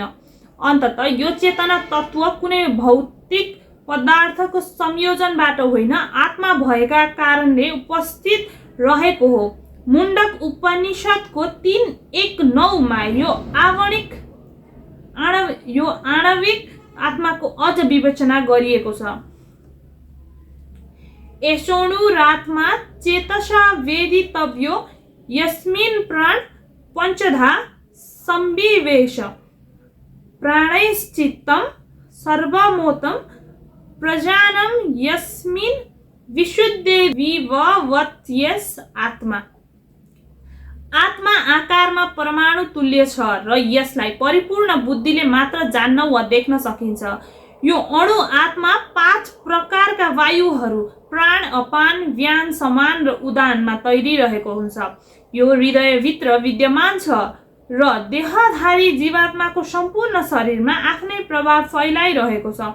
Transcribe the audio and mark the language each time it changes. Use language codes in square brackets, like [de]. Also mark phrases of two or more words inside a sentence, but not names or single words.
[ne] अन्ततः यो चेतना तत्त्व कुनै भौतिक पदार्थको संयोजनबाट होइन, आत्मा भएका कारणले उपस्थित रहेको हो। मुण्डक उपनिषदको 3:1-9 मा यो आणविक आत्माको अझ विवेचना गरिएको छ। [sa] एषोणुरात्मा चेतसा वेदितव्यो यस्मिन् प्राण पंचधा संविवेश प्राणैश्चित्तं सर्वमोतं प्रजानं यस्मिन् विशुद्धे विववत्यस आत्मा। [ne] आत्मा आकारमा परमाणु तुल्य छ र यसलाई परिपूर्ण बुद्धिले मात्र जान्न वा देख्न सकिन्छ। यो अणु आत्मा 5 प्रकारका वायुहरू प्राण, अपान, व्यान, समान र उदानमा तैरिरहेको हुन्छ। यो हृदयभित्र विद्यमान छ र देहधारी जीवात्माको सम्पूर्ण शरीरमा आफ्नै प्रभाव फैलाइरहेको छ।